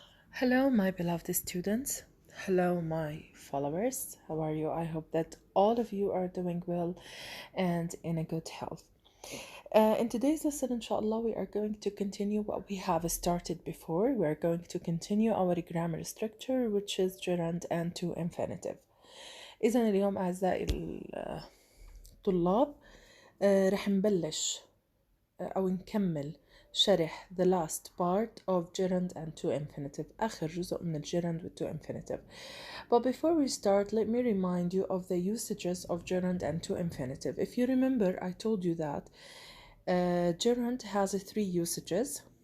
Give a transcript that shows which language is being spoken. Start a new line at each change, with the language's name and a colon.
English: Hello, my beloved students. Hello, my followers. How are you? I hope that all of you are doing well and in a good health. In today's lesson, inshallah, we are going to continue what we have started before. We are going to continue our grammar structure, which is gerund and to infinitive.
Arabic: إذن اليوم أعزائي الطلاب رح نبلش أو نكمل شرح
English: the last part of gerund and to infinitive
Arabic: آخر جزء من الgerund with to infinitive.
English: But before we start, let me remind you of the usages of gerund and to infinitive. If you remember, I told you that gerund has three usages.